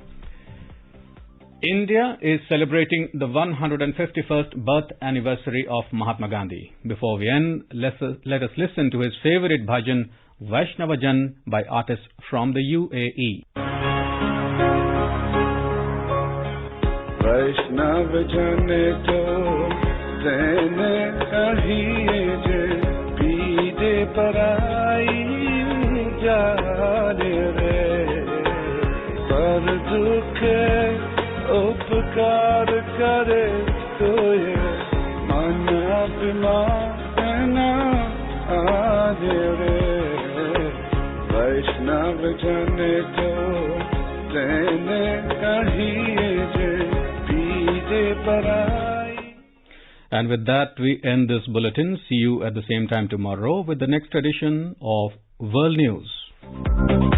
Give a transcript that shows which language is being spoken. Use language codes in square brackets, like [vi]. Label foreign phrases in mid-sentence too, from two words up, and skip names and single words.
[en] India is celebrating the 151st birth anniversary of Mahatma Gandhi. Before we end, let us listen to his favorite bhajan, Vaishnava Jan, by artists from the UAE. [gu] વૈષ્ણવ જન તો તેને કહીએ જે પીડ પરાઈ જાણે રે પર દુઃખે ઉપકાર કરે તો યે મન અભિમાન આજ રે વૈષ્ણવ જન તો તેને કહીએ જે પીજે પરાઈ. [en] And with that, we end this bulletin. See you at the same time tomorrow with the next edition of World News.